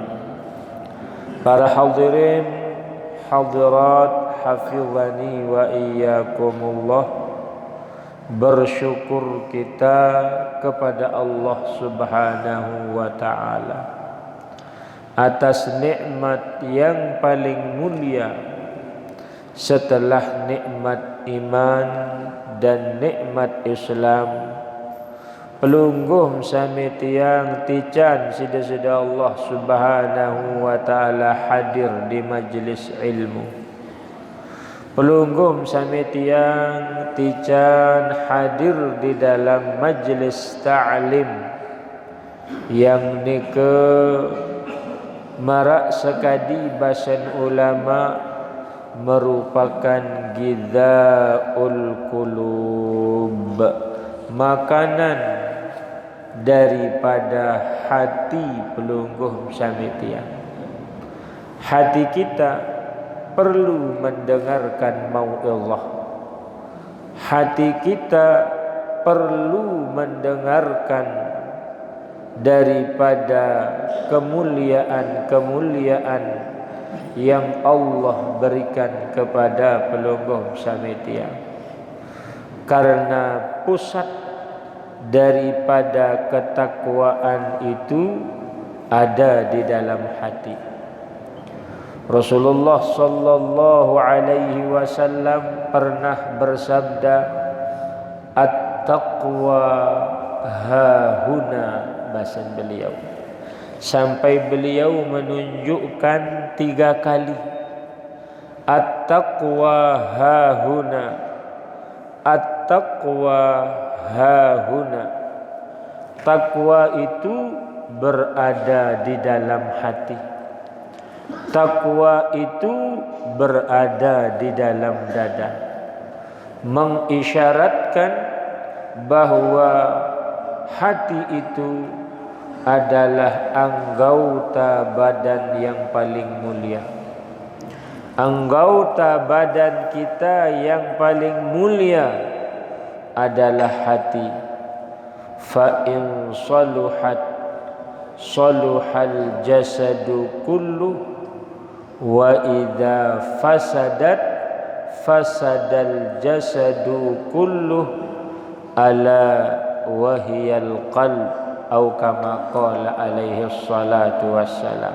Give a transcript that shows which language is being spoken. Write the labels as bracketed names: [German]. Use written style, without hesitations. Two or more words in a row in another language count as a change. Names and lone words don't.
[Indonesian] Para hadirin hadirat [Arabic] حفظنا وإياكم الله, [Indonesian] bersyukur kita kepada Allah [Arabic] سبحانه وتعالى [Indonesian] atas nikmat yang paling mulia setelah nikmat iman dan nikmat Islam. [Sasak] Pelungguh sami tiang tican sida-sida [Indonesian] Allah [Arabic] سبحانه وتعالى [Indonesian] hadir di majlis ilmu. [Sasak] Pelungguh sami tiang tican [Indonesian] hadir di dalam majlis ta'lim yang [Sasak] nike marak sekadi basan [Indonesian] ulama merupakan [Arabic] غذاء القلوب, [Indonesian] makanan daripada hati [Sasak] pelungguh samitian. [Indonesian] Hati kita perlu mendengarkan mau'izah. Hati kita perlu mendengarkan daripada kemuliaan-kemuliaan yang Allah berikan kepada [Sasak] pelungguh sami tiyang. [Indonesian] Karena pusat daripada ketakwaan itu ada di dalam hati. Rasulullah [Arabic] صلى الله عليه وسلم [Indonesian] pernah bersabda, [Arabic] "التقوى هاهنا," [Indonesian] bahasa beliau. Sampai beliau menunjukkan 3 kali. [Arabic] التقوى هاهنا، التقوى هاهنا. [Indonesian] Takwa itu berada di dalam hati. Takwa itu berada di dalam dada, mengisyaratkan bahwa hati itu adalah anggota badan yang paling mulia. Anggota badan kita yang paling mulia adalah hati. [Arabic] فإن صلحت صلح الجسد كله وإذا فسدت فسد الجسد كله ألا وهي القلب atau كما قال عليه الصلاة والسلام.